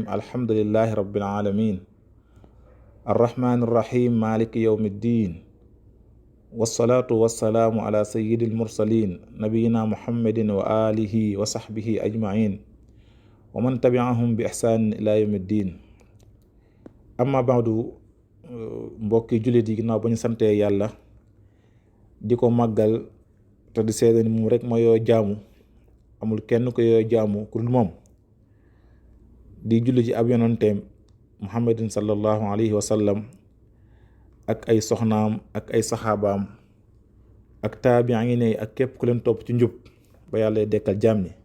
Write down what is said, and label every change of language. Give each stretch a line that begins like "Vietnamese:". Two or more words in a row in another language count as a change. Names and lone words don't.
Arabic: الحمد لله رب العالمين الرحمن الرحيم مالك يوم الدين والصلاة والسلام على سيد المرسلين نبينا محمد وآله وصحبه أجمعين ومن تبعهم بإحسان إلى يوم الدين. أما بعد
Wolof: mbokki jullit yi ginnaaw ba ñu santee yàlla di ko màggal te di seede ni moom rek ma yoo jaamu, amul kenn ko yoo jaamu ku dul moom, di julli ci ab yonanteem
Arabic: محمد صلى الله عليه وسلم
Wolof: ak ay soxnaam ak ay saxaabaam ak taabiin yi ak képp ku leen topp ci njub ba yàlla dekkal jaam ñi.